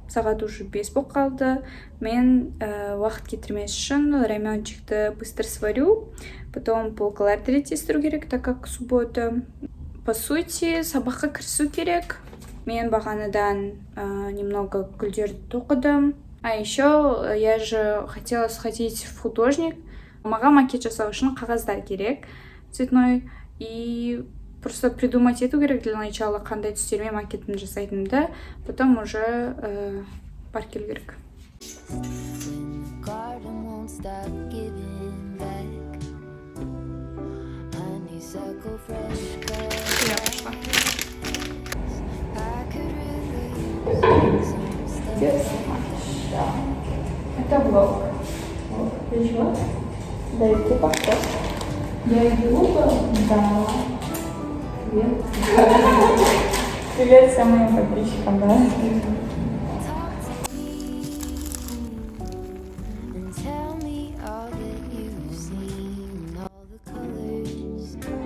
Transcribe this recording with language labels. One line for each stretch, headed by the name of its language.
Kazakh: Сағат
Russian: уже
Kazakh: 5 болып қалды. Мен уақыт кетірмес үшін раменчикті
Russian: быстро сварю. Потом
Kazakh: полкалар тестіру керек,
Russian: так как суббота. По сути,
Kazakh: сабаққа кірісу керек. Мен бағанадан
Russian: немного
Kazakh: гүлдерді тоқыдым.
Russian: А еще я же хотела сходить в художник.
Kazakh: Маған макет жасау үшін қағаздар керек,
Russian: цветной. И просто придумать
Kazakh: ету керек
Russian: для начала,
Kazakh: қандай түстермен макетін жасайтынымды.
Russian: Потом уже
Kazakh: паркелу керек.
English: Garden won't stop giving back. Honeysuckle fresh cut.
Russian: Я пошла.
English: I could really use some stuff.
Russian: Это влог. Ты чего? Да, и ты пошла. Я иду, да. Привет. Привет всем моим подписчикам, да?
English: And tell me all that you've seen, all the colors.